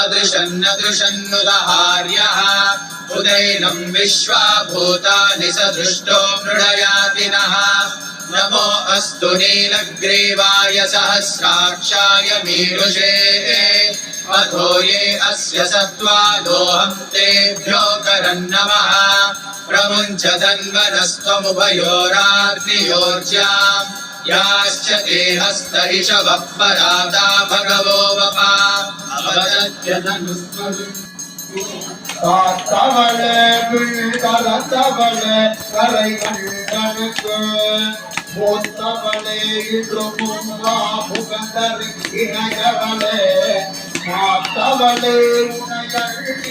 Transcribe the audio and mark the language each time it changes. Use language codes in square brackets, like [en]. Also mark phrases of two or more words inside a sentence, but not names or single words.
[sa] अदृशन्नदृशन्नुदहार्यः उदैनं विश्वा भूतानि सदृष्टो मृडयातिनः नमो अस्तु नीलग्रीवाय सहस्राक्षाय मीरुषे अथो ये अस्य सत्त्वादोऽहं तेभ्यो करन्नमः प्रमुञ्च धन्वनस्त्वमुभयोराग्नियोर्ज्याम् याश्च ते हस्त इषवः पराता भगवो वपा [ta] காத்தவளே விழுதளத்தவளே கரை கண்டனுக்கு மூத்தவளே இன்றும் வா புகந்தரு இணையவளே மாத்தவளே உனையழி